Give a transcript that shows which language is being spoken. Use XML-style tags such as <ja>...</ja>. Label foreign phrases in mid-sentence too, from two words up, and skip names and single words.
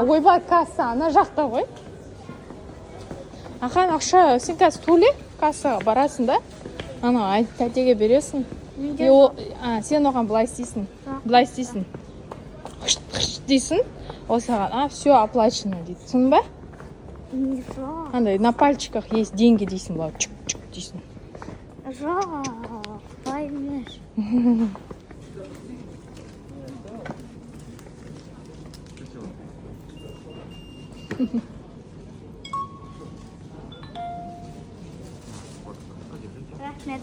<kk>Ойбай, касса ана жақта ғой. Ақан ақша, сен қазір төле, кассаға барасың да. Ана тәтеге бересің. Сен оған былай істейсің. Былай істейсің. Хышт дейсің. Ол саған,</kk> <ru>все оплачено</ru> <kk>дейді. Түсіндің ба? Жоқ.</kk> <ru>Андай на пальчиках есть деньги дейсің,</ru> <kk>былай чук-чук дейсің. Жоқ. Былай емес. Рахмет.</kk>